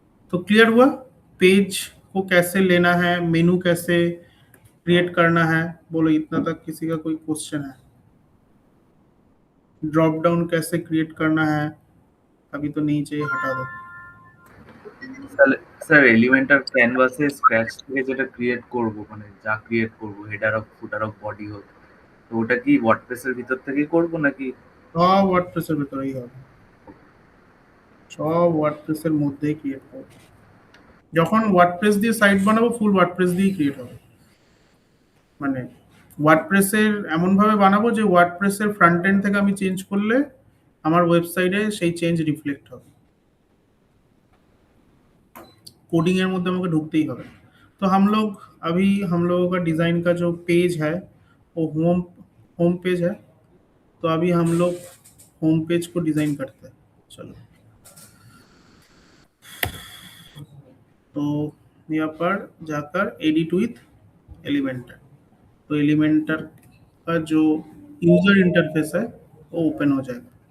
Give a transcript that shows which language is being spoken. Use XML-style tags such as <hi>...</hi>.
<hi>तो क्लियर हुआ पेज को कैसे लेना है, मेनू कैसे क्रिएट करना है? बोलो इतना तक किसी का कोई क्वेश्चन है? ड्रॉप डाउन कैसे क्रिएट करना है? अभी तो नहीं चाहिए, हटा दो।</hi> <bn>স্যার স্যার এলিমেন্টার ক্যানভাসে স্ক্র্যাচ থেকে যেটা ক্রিয়েট করব, মানে যা ক্রিয়েট করব, হেডার হোক ফুটার হোক বডি হোক, তো ওটা কি ওয়ার্ডপ্রেসের ভিতর থেকেই করব নাকি? সব ওয়ার্ডপ্রেসের ভেতরেই হবে, সব ওয়ার্ডপ্রেসের মধ্যেই ক্রিয়েট করবো। যখন ওয়ার্ডপ্রেস দিয়ে সাইট বানাবো ফুল ওয়ার্ডপ্রেস দিয়েই ক্রিয়েট হবে, মানে ওয়ার্ডপ্রেসের এমনভাবে বানাবো যে ওয়ার্ডপ্রেসের ফ্রন্ট এন্ড থেকে আমি চেঞ্জ করলে আমার ওয়েবসাইটে সেই চেঞ্জ রিফ্লেক্ট হবে, कोडिंग এর মধ্যে আমাকে ঢুকতেই হবে।</bn> <hi>तो हम लोग अभी हम लोगों का डिज़ाइन का जो पेज है वो होम होम पेज है, तो अभी हम लोग होम पेज को डिज़ाइन करते हैं। चलो, तो यहाँ पर जाकर एडिट विथ एलिमेंटर, तो एलिमेंटर का जो यूजर इंटरफेस है वो ओपन हो जाएगा।</hi>